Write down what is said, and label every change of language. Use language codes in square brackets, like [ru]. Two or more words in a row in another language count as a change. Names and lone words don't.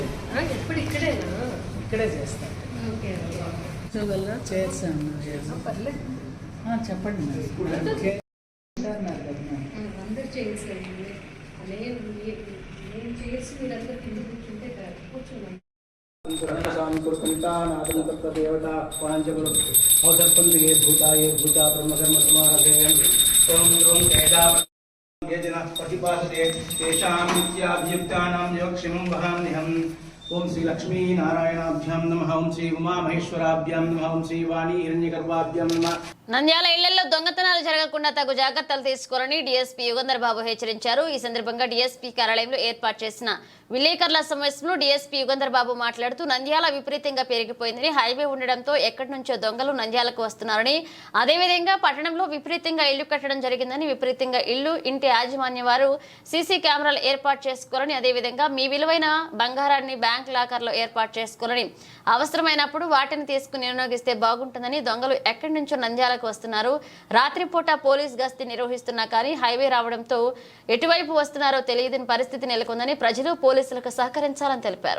[te] ఎప్పుడు ఇక్కడే చేస్తాను. ఓకే చేస్తాను. పర్లేదు, చెప్పండి అందరూ చేసేయండి. నేను చేసి మీరందరూ కింద కూర్చుంటే కూర్చున్నాను. [sa] ओम श्री लक्ष्मी नारायणाभ्यां नमः, ओम श्री उमा महेश्वराभ्यां नमः, ओम श्री वाणी हिरण्यगर्भाभ्यां नमः। [te] నంద్యాల ఇళ్లలో దొంగతనాలు జరగకుండా తగు జాగ్రత్తలు తీసుకోవాలని డీఎస్పీ యుగంధర్ బాబు హెచ్చరించారు. ఈ సందర్భంగా డీఎస్పీ కార్యాలయంలో ఏర్పాటు చేసిన విలేకరుల సమావేశంలో డీఎస్పీ యుగంధర్ బాబు మాట్లాడుతూ నంద్యాల విపరీతంగా పెరిగిపోయిందని, హైవే ఉండడంతో ఎక్కడి నుంచో దొంగలు నంద్యాలకు వస్తున్నారని, అదేవిధంగా పట్టణంలో విపరీతంగా ఇళ్లు కట్టడం జరిగిందని, విపరీతంగా ఇంటి యాజమాన్యం వారు [en] CC cameras [te] ఏర్పాటు చేసుకోవాలని, అదేవిధంగా మీ విలువైన బంగారాన్ని [en] bank locker [te] ఏర్పాటు చేసుకోవాలని, అవసరమైనప్పుడు వాటిని తీసుకుని వినియోగిస్తే బాగుంటుందని, దొంగలు ఎక్కడి నుంచో నంద్యాలకు వస్తున్నారు, రాత్రిపూట పోలీస్ గస్తీ నిర్వహిస్తున్నా కానీ హైవే రావడంతో ఎటువైపు వస్తున్నారో తెలియని పరిస్థితి నెలకొందని, ప్రజలు పోలీసులకు సహకరించాలని తెలిపారు.